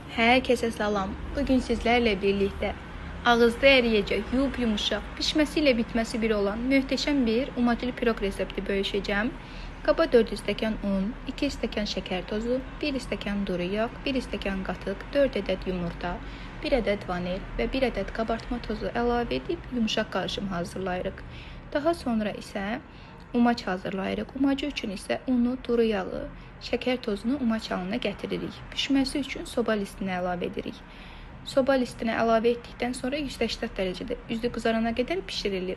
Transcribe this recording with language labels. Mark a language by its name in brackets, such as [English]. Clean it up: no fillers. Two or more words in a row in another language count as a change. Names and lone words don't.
[Turkish] Herkese salam. Bugün sizlerle birlikte ağızda eriyecek, yumuşak, pişmesi ile bitmesi bir olan muhteşem bir umacılı pirog resepti bölüşeceğim. [Azerbaijani] Kaba 4 stəkan un, 2 stəkan şeker tozu, 1 stəkan duru yağ, 1 stəkan qatıq, 4 [Turkish] adet yumurta, [Azerbaijani] 1 [Turkish] adet vanil ve 1 adet kabartma tozu [Azerbaijani] əlavə edib [Turkish] yumuşak karışım [Azerbaijani] hazırlayırıq. Daha sonra isə umaç hazırlayırıq. Umacı üçün isə unu, duru yağı, şeker tozunu umaç halına gətiririk. Pişməsi üçün soba listinə əlavə edirik. Soba listinə əlavə etdikdən sonra 180 dərəcədə üzü qızarana qədər pişirilir.